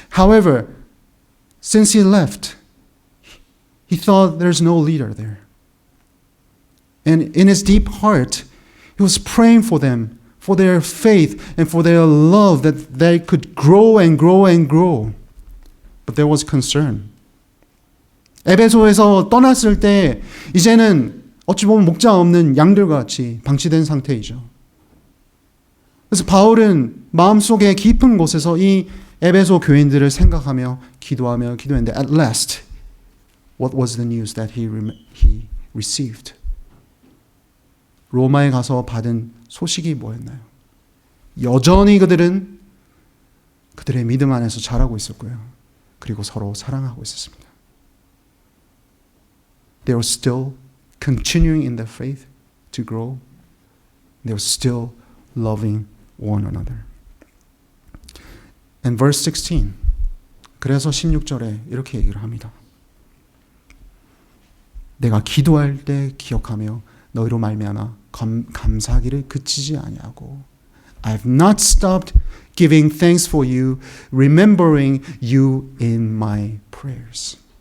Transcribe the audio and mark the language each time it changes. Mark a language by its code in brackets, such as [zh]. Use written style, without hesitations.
[en] However, since he left, he thought there's no leader there. And in his deep heart, he was praying for them, for their faith and for their love, that they could grow and grow and grow. But there was concern. [ko] 에베소에서 떠났을 때 이제는 어찌 보면 목자 없는 양들과 같이 방치된 상태이죠. 그래서 바울은 마음속에 깊은 곳에서 이 에베소 교인들을 생각하며 기도했는데 [en] at last, what was the news that he received? [ko] 로마에 가서 받은 소식이 뭐였나요? 여전히 그들은 그들의 믿음 안에서 자라고 있었고요. 그리고 서로 사랑하고 있었습니다. [en] They were still continuing in their faith to grow. They were still loving one another. And verse 16. [ko] 그래서 16절에 이렇게 얘기를 합니다. 내가 기도할 때 기억하며 너희로 말미암아 감사하기를 그치지 아니하고 [en] I have not stopped giving thanks for you, remembering you in my prayers.